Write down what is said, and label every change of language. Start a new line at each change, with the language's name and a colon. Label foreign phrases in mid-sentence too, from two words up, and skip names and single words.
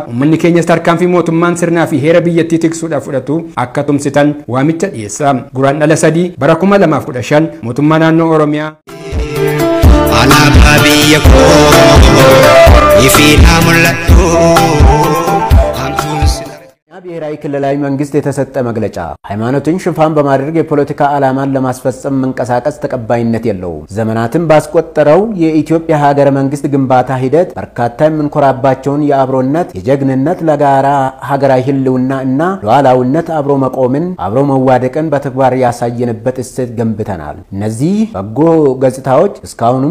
Oromo: Uummanni keenyas tarkaanfii mootummaan sirnaa fi heera biyyattii tiksuudhaaf fudhatu akka tumsitan waamicha dhiyeessa. Guraandhala 3 bara 2015 mootummaa naannoo Oromiyaa. Alaabaa biyyako ifina mul'atu
Amharic: ብሔራዊ ክልላዊ መንግስት የተሰጠ መግለጫ ሃይማኖትን ሽፋን በማድረግ የፖለቲካ ዓላማን ለማስፈጸም መንቀሳቀስ ተቀባይነት የለውም። ዘመናትን ባስቆጠረው የኢትዮጵያ ሀገረ መንግስት ግንባታ ሂደት በርካታ የምንኮራባቸውን የአብሮነት የጀግንነት ለጋራ ሀገራዊ ህልውና እና ሉዓላዊነት አብሮ መቆምን አብሮ መዋደቅን በተግባር ያሳየንበት እሴት ገንብተናል። እነዚህ በጎ ገጽታዎች እስካሁንም